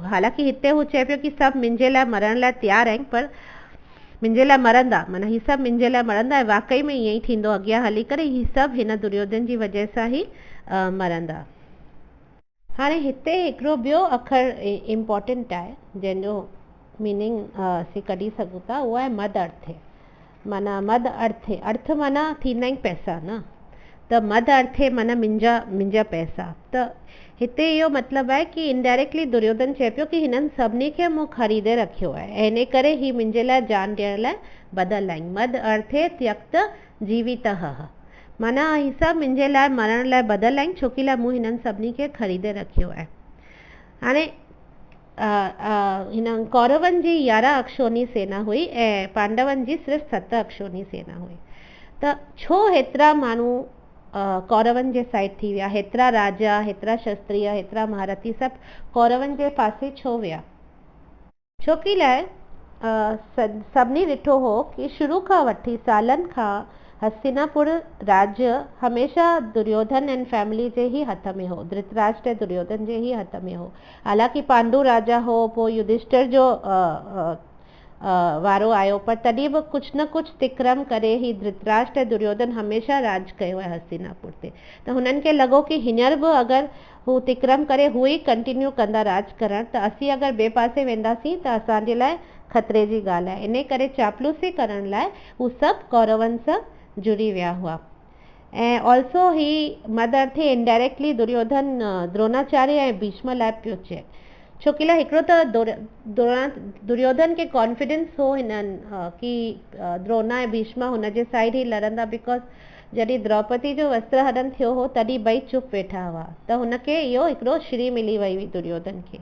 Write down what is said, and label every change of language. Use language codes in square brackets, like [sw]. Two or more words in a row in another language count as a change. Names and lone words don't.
[sd] हालांकि हिते हू चए पियो कि सभु मुंहिंजे लाइ मरण लाइ तयारु आहिनि, पर मुंहिंजे लाइ मरंदा, माना ही सभु मुंहिंजे लाइ मरंदा। वाकई में ईअं ई थींदो अॻियां हली करे, ही सभु हिन दुर्योधन जी वजह सां ई मरंदा। हाणे हिते हिकिड़ो ॿियो अखर इम्पोर्टेंट आहे जंहिंजो मीनिंग असीं कढी सघूं था, उहो आहे [sa] मद अर्थे। [sd] माना [sa] मद अर्थे, [sd] अर्थ माना थींदा आहिनि पैसा न, त [sa] मद अर्थे [sd] माना मुंहिंजा पैसा। त हिते इहो मतिलबु आहे कि इनडायरेक्टली दुर्योधन चए पियो कि हिननि सभिनी खे मूं ख़रीदे रखियो आहे ऐं इन करे ही मुंहिंजे लाइ जान ॾियण लाइ बदल आहिनि। [sa] मद अर्थे त्यक्त जीवितः, [sd] माना ही सभु मुंहिंजे लाइ मरण लाइ बदल आहिनि, छोकी लाइ मूं हिननि सभिनी खे ख़रीदे रखियो आहे। हाणे हिन कौरवनि जी 11 अक्षोनी सेना हुई ऐं पांडवनि जी सिर्फ़ु 7 अक्षोनी सेना हुई। त छो हेतिरा माण्हू कौरवनि जे साइड थी विया, हेतिरा राजा, हेतिरा क्षत्रिय, हेतिरा महारथी सभु कौरवनि जे पासे छो विया? छोकी लाइ सभिनी ॾिठो हो कि शुरू खां वठी सालनि खां हस्तिनापुर राज्य हमेशा दुर्योधन [en] and family [sd] जे ही हथ में हो, धृतराष्ट्र दुर्योधन जे ही हथ में हो। हालांकि पांडु राजा हो, पोइ युधिष्ठिर जो वारो आयो, पर तॾहिं बि कुझु न कुझु तिक्रम करे ही धृतराष्ट्र दुर्योधन हमेशा राज कयो आहे हस्तिनापुर ते। त हुननि खे लॻो कि हींअर बि अगरि हू तिक्रम करे हू ई कंटिन्यू कंदा राज करण, त असीं अगरि ॿिए पासे वेंदासीं त असांजे लाइ ख़तरे जी ॻाल्हि आहे। इन करे चापलूसी करण लाइ हू सभु कौरवनि सां जुड़ी विया हुआ। ऐं ऑल्सो ही [sa] मद अर्थे [sd] इनडायरेक्टली दुर्योधन द्रोणाचार्य ऐं भीष्म लाइ पियो चए, छोकी लाइ हिकिड़ो त दुर्योधन खे कॉन्फिडेंस हो हिननि कि द्रोणा ऐं भीष्म हुनजे साइड ई लड़ंदा, बिकॉज जॾहिं द्रौपदी जो वस्त्रहरण थियो हो तॾहिं ॿई चुप वेठा हुआ, त हुनखे इहो हिकिड़ो श्री मिली वई हुई दुर्योधन खे।